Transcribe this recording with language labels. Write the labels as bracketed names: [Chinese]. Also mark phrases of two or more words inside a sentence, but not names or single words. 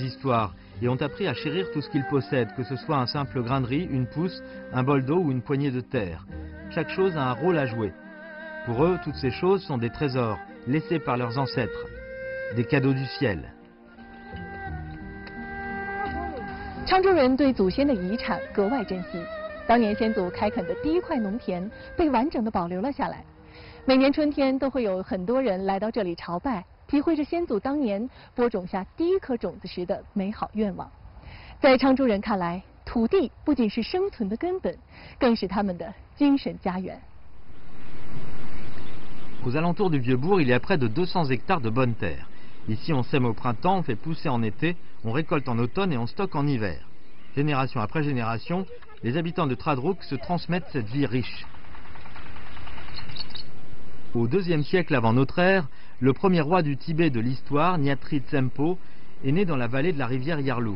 [French] histoires et ont appris à chérir tout ce qu'ils possèdent, que ce soit un simple grain de riz, une pousse, un bol d'eau ou une poignée de terre. Chaque chose a un rôle à jouer. Pour eux, toutes ces choses sont des trésors laissés par leurs ancêtres, des cadeaux du ciel. [Chinese] 昌州人对祖先的遗产格外珍惜，当年先祖开垦的第一块农田被完整的保留了下来。每年春天都会有很多人来到这里朝拜，体会着先祖当年播种下第一颗种子时的美好愿望。在昌州人看来，土地不仅是生存的根本，更是他们的精神家园。 [French] Aux alentours du Vieux-Bourg, il y a près de 200 hectares de bonne terre. Ici, on sème au printemps, on fait pousser en été, on récolte en automne et on stocke en hiver. Génération après génération, les habitants de Tradrouk se transmettent cette vie riche. Au IIe siècle avant notre ère, le premier roi du Tibet de l'histoire, Nyatri Tsempo, est né dans la vallée de la rivière Yarlung.